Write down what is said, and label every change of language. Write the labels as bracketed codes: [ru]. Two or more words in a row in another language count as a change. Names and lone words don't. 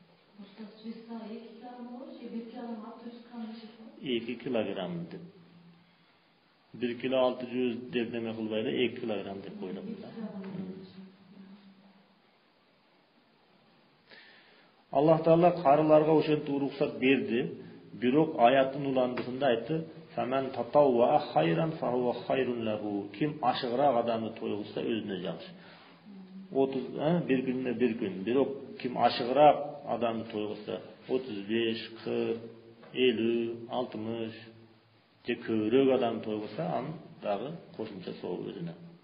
[ky] 2 килограмм деп. 1 kilo 600 деп неме кылбайлы, 2 килограмм деп койлуп. Аллах Таала карыларга ошентип уруксат берди, бирок аяттын уландысында айтты: [ar] "فمن تطوع خيرا فهو خير له." [ky] Ким ашыгыраак адамды тойгузса өзүнө жакшы. 30 bir күнүнө bir күн. Бирок ким ашыгыраак адамды тойгузса 35, 40, 50, 60 же көбүрөөк адам тойгузса анын дагы кошумча соо өзүнө.